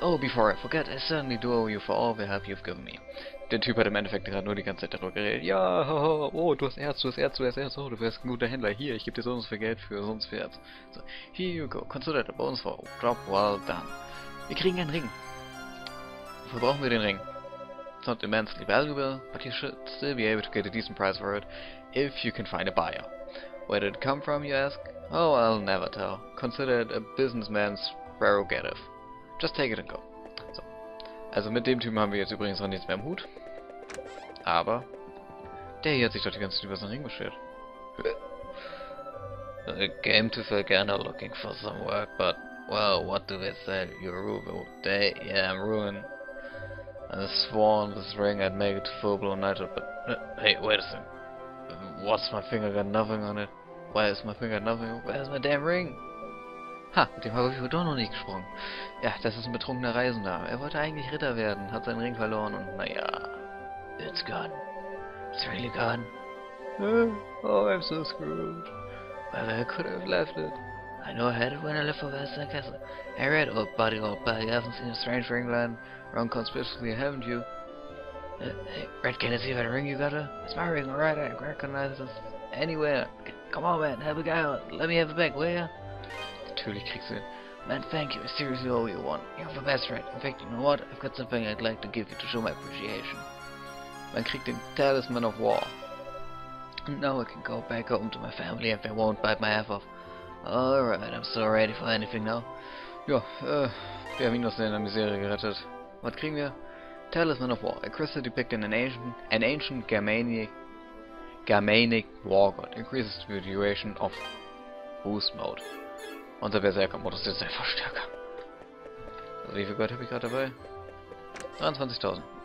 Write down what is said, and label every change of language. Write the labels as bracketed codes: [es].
[en] Oh, before I forget, I certainly do owe you for all the help you've given me. [de] Der Typ hat im Endeffekt gerade nur die ganze Zeit darüber geredet. Ja, oh, du hast Erz, oh, du wärst ein guter Händler. Hier, ich gebe dir so und so viel Geld für so und so viel Erz. [en] So, here you go, consider the bonus for job well done. [de] Wir kriegen einen Ring. Wofür brauchen wir den Ring? [en] It's not immensely valuable, but you should still be able to get a decent price for it, if you can find a buyer. Where did it come from, you ask? Oh, I'll never tell. Consider it a businessman's prerogative. Just take it and go. So. [de] Also mit dem Typen haben wir jetzt übrigens noch nichts mehr im Hut. Aber der hier hat sich doch die ganze Zeit über seinen Ring beschwert. [en] I came to Felghana looking for some work, but, well, what do they say? You're ruined. Yeah, I'm ruined. I sworn this ring I'd make it full-blown knighthood, but, hey, wait a second. What's my finger got nothing on it? Why is my finger nothing? Where's my damn ring? [de] Ha, mit dem habe ich doch noch nicht gesprochen. Ja, das ist ein betrunkener Reisender. Er wollte eigentlich Ritter werden, hat seinen Ring verloren und naja. [en] It's gone. It's really gone. Oh, I'm so screwed. Well, I could have left it. I know I had it when I left for Western Castle. I read, old buddy, you haven't seen a strange ring lying around conspicuously, haven't you? Hey, Red, can I see that ring you got her? It's my ring, alright, I recognize this anywhere. Come on, man, help a guy out. Let me have it back, will ya? [de] Natürlich kriegst du ihn. [en] Man, thank you, I seriously owe you one. You're the best friend. In fact, you know what? I've got something I'd like to give you to show my appreciation. [de] Man kriegt den [en] Talisman of War. And now I can go back home to my family and they won't bite my half off. Alright, I'm so ready for anything now. [de] Ja, wir haben ihn aus seiner Misere gerettet. Was kriegen wir? [en] Talisman of War. A crystal depicting an ancient Germanic war god. Increases the duration of Boost Mode. [de] Unser Berserker-Modus ist der Verstärker. Also wie viel Gold habe ich gerade dabei? 23.000. Ja.